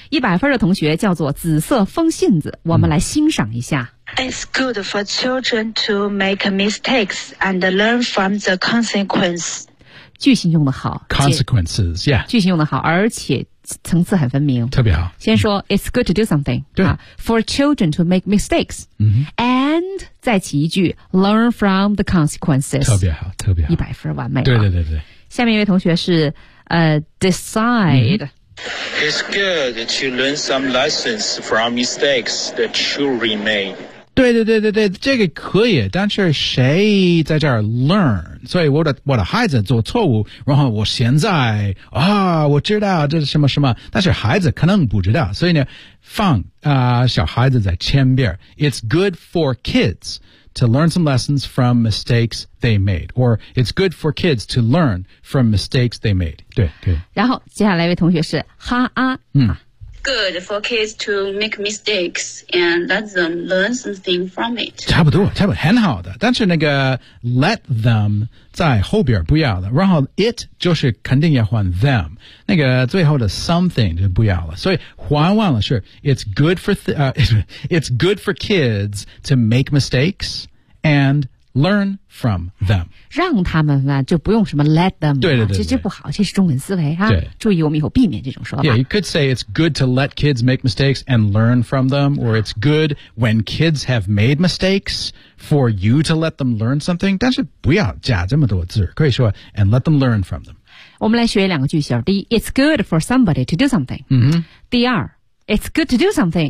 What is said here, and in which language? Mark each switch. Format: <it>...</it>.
<zh>100分的同学叫做紫色风信子，我们来欣赏一下。</zh> <en>It's good for children to make mistakes and learn from the consequence。</en> <zh>句型用得好</zh> <en>，consequences， yeah，</en> <zh>句型用得好，而且层次很分明，特别好。先说、</zh> <en>It's good to do something，</en> <zh>对、</zh> <en>for children to make mistakes， and</en> <zh>再起一句</zh> <en>learn from the consequences，</en> <zh>特别好，特别好， 100分完美。对对对对。下面一位同学是decide。</zh> <en>It's good to learn some lessons from mistakes that should remain.</en> <zh>对对对对对，这个可以，但是谁在这儿 learn？所以我的孩子做错误，然后我现在啊，我知道这是什么什么，但是孩子可能不知道，所以呢，放小孩子在前边。</zh> <en>It's good for kids to learn some lessons from mistakes they made， or it's good for kids to learn from mistakes they made。</en> <zh>对对。然后接下来一位同学是哈啊、</zh> <en>good for kids to make mistakes and let them learn something from it。</en> <zh>差不多差不多，很好的，但是那个</zh> <en>let them</en> <zh>在后边不要了，然后 it 就是肯定要换 them， 那个最后的 something 就不要了，所以换完了是</zh> <en>it's good for kids to make mistakes and learn from them，</en> <zh>让他们啊，就不用什么</zh> <en>let them，</en> <zh>对对 对， 对，这不好，这是中文思维啊，对，注意我们以后避免这种说法。</zh> <en>Yeah， you could say it's good to let kids make mistakes and learn from them， or it's good when kids have made mistakes for you to let them learn something，</en> <zh>但是不要加这么多字，可以说</zh> <en>and let them learn from them。</en> <zh>我们来学两个句型，第一</zh> <en>it's good for somebody to do something、</en> <zh>第二</zh> <en>It's good to do something.</en>